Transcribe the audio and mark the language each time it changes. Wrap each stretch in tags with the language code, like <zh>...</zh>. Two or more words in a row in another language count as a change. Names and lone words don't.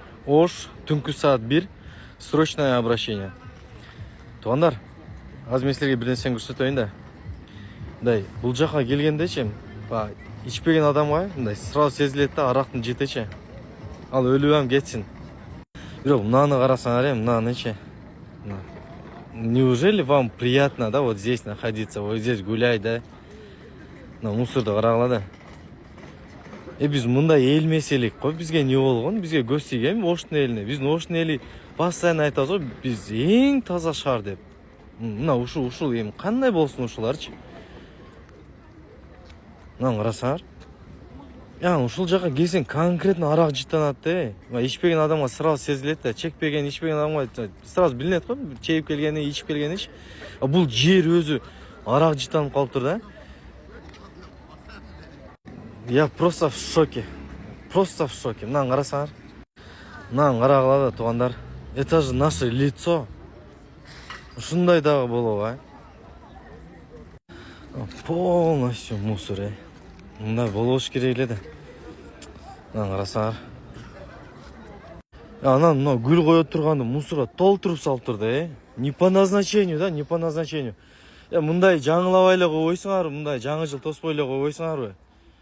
<ky>Ош, түнкү саат 1,</ky> <ru>срочное обращение.</ru> <ky>Туугандар, азыр мен силерге бир нерсени көрсөтөйүн да. Мындай, бул жака келгендечи, ичпеген адамга мындай сразу сезилет да, арактын жетечи. Ал өлүп кетсин. Бирок мынаны карасаңар, мынанычы.</ky> <ru>Неужели вам приятно, да, вот здесь находиться, вот здесь гулять, да?</ru> <ky>На мусорду карагыла да. Биз мындай эл эмес элек го, бизге эмне болгон? Бизге көз тийген Оштун элине. Биздин Оштун эли постоянно айтабыз го, биз эң таза шаар деп. Мына ушул эми кандай болсун ушуларчы? Мына карасаңар. Ушул жака келсең конкретно арак жыттанат да. Ичпеген адамга сразу сезилет да, чекпеген, ичпеген адамга сразу билинет го, чейип келгени, ичип келгеничи. Бул жер өзү арак жыттанып калыптыр да.</ky> <ru>Я просто в шоке. Просто в шоке.</ru> <ky>Мынаны карасаңар. Мынаны карагыла да, туугандар.</ky> <ru>Это же наше лицо.</ru> <ky>Ушундай дагы болобу,</ky> <ru>полностью мусор,</ru> <ky>Мындай болбош керек эле да. Мынаны карасаңар. Анан мына гүл коё турганды мусорго толтуруп салыптыр да,</ky> <ru>Не по назначению, да, не по назначению.</ru> <ky>Мындай жаңылабай эле койбойсуңарбы, мындай жаңы жыл тоспой эле койбойсуңарбы?</ky>